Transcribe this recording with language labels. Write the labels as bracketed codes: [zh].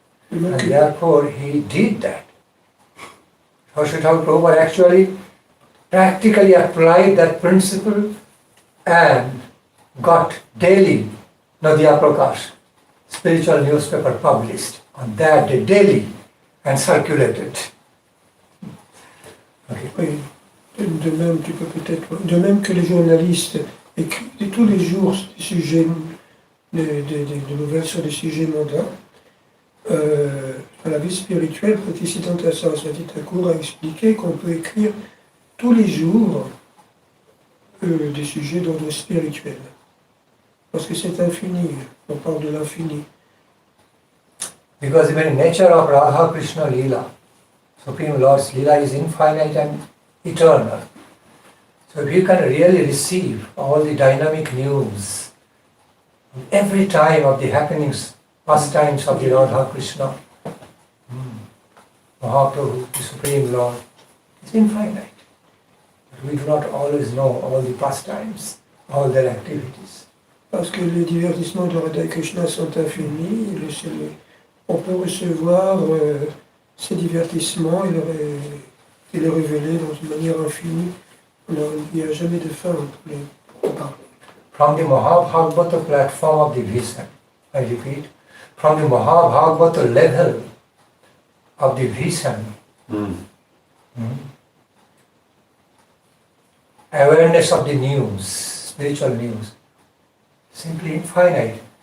[en] And therefore he did that. Sri Thakur Prabhupada actually practically applied that principle and got daily Nadia Prakash, spiritual newspaper published on that day, daily, and circulated. Okay. [fr] Oui, de même, tu peux peut-être, de même que les journalistes écrivent tous les jours des sujets, de nouvelles sur des sujets mondains, dans la vie spirituelle, Bhaktisiddhanta Saraswati Thakur a expliqué qu'on peut écrire tous les jours des sujets d'ordre spirituel. Parce que c'est infini, on parle de l'infini. [en] Because even nature of Radha Krishna Leela, Supreme Lord's Leela, is infinite and eternal. So if you can really receive all the dynamic news, every time of the happenings, pastimes of the Radha Krishna, Mahaprabhu, the Supreme Lord, is infinite. But we do not always know all the pastimes, all their activities. [fr] Parce que les divertissements de Radha Krishna sont infinis, on peut recevoir ces divertissements et les révéler dans une manière infinie. Il n'y a jamais de fin entre les parler. [en] From the Mahabhagavata platform of the vision, I repeat, from the Mahabhagavata level of the vision, awareness of the news, spiritual news, simply infinite.